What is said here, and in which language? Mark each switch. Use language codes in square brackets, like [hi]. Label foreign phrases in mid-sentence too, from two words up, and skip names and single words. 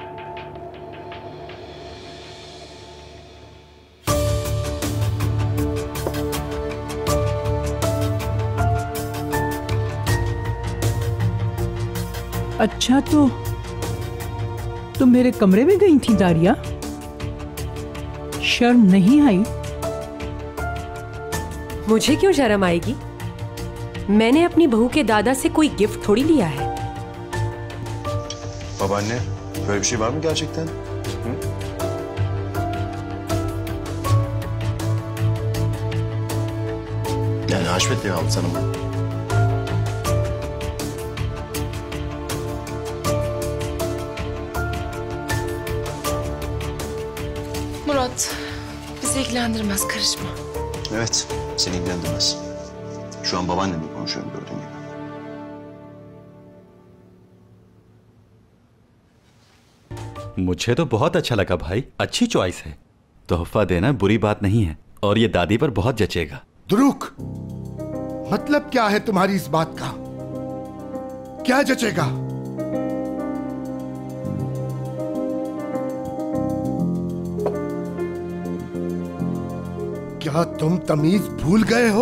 [ur] اچھا، تو تم میرے کمرے میں گئی تھی داریا? شرم نہیں آئی? مجھے کیوں شرم آئے گی? میں نے اپنی بہو کے دادا سے کوئی گفٹ تھوڑی لیا ہے. [tr] Babaanne, böyle bir şey var mı gerçekten? Hı? Yani Haşmet Bey aldı sana bunu. Murat, bizi ilgilendirmez, karışma. Evet, seni ilgilendirmez. Şu an babaannemle konuşuyorum gördüğün gibi. [ur] مجھے تو بہت اچھا لگا بھائی، اچھی چوائس ہے. تحفہ دینا بری بات نہیں ہے، اور یہ دادی پر بہت جچے گا. دورک، مطلب کیا ہے تمہاری اس بات کا? کیا جچے گا؟ کیا تم تمیز بھول گئے ہو?